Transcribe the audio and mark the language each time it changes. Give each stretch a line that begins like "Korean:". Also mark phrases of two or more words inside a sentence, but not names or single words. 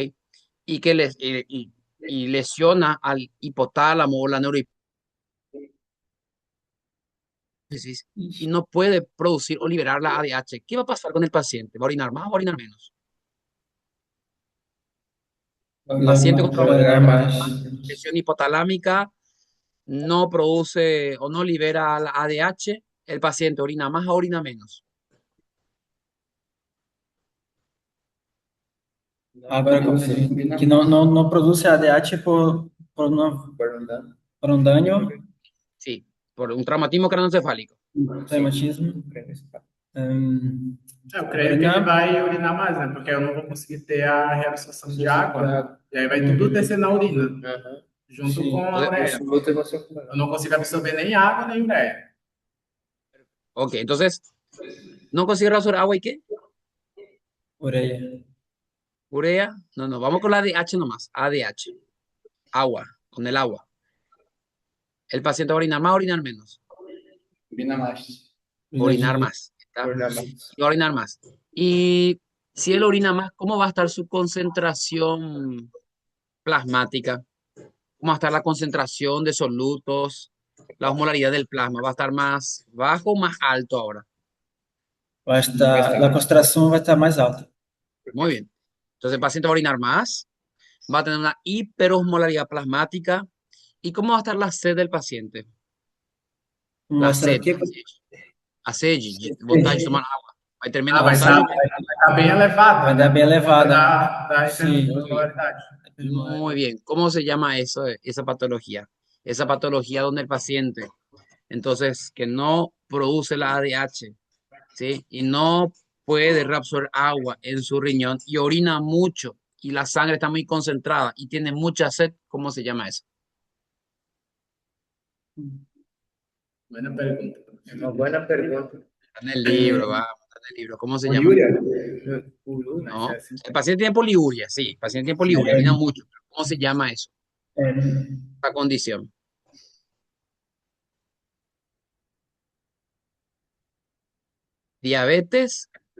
Spanish: Y que y lesiona al hipotálamo o la neurohipófisis y no puede producir o liberar la ADH? ¿Qué va a pasar con el paciente? ¿Va a orinar más o va a orinar menos? Paciente con
Portuguese: Vai mais.
Spanish: lesión hipotalámica no produce o no libera la ADH, el paciente orina más o orina menos.
Portuguese: Agora compreendi. Que não produz ADH por um dano,
Spanish: Sí, por un traumatismo craneoencefálico. reumatismo.
Portuguese: Eu creio que ele vai urinar mais, né? Porque eu não vou conseguir ter a reabsorção de água. E aí vai tudo descer na urina, junto Sim. com a ureia. Eu não consigo absorver nem água, nem ureia.
Spanish: Ok, entonces, ¿no consigue reabsorber agua y qué?
Portuguese: Ureia.
Spanish: Urea. No, vamos con la ADH nomás. ADH. Agua, con el agua. El paciente va a orinar más o orinar menos.
Portuguese: Urina mais.
Spanish: Orinar más. ¿Está? Y va a orinar más. Y si él orina más, ¿cómo va a estar su concentración plasmática? ¿Cómo va a estar la concentración de solutos? La osmolaridad del plasma. ¿Va a estar más bajo o más alto ahora?
Portuguese: A concentração vai estar mais alta.
Spanish: Muy bien. Entonces el paciente va a orinar más, va a tener una hiperosmolaridad plasmática. ¿Y cómo va a estar la sed del paciente? La
Portuguese: Mostra
Spanish: sed.
Portuguese: aqui. A sed, vontade de tomar agua. Vai terminar Ah, a vontade. vai estar bem elevada. Vai dar bem elevada. Da Sim. hiperosmolaridade.
Spanish: Muy bien. ¿Cómo se llama eso, esa patología? Esa patología donde el paciente, entonces, que no produce la ADH, ¿sí? Y no puede reabsorber agua en su riñón y orina mucho y la sangre está muy concentrada y tiene mucha sed. ¿Cómo se llama eso?
Portuguese: Buena pergunta. Uma boa pergunta.
Spanish: Está en el libro, va. Está en el libro. ¿Cómo se llama?
Portuguese: Poliúria?
Spanish: No. El paciente tiene poliuria, sí. El paciente tiene poliuria, orina mucho. ¿Cómo se llama eso? La condición. Diabetes.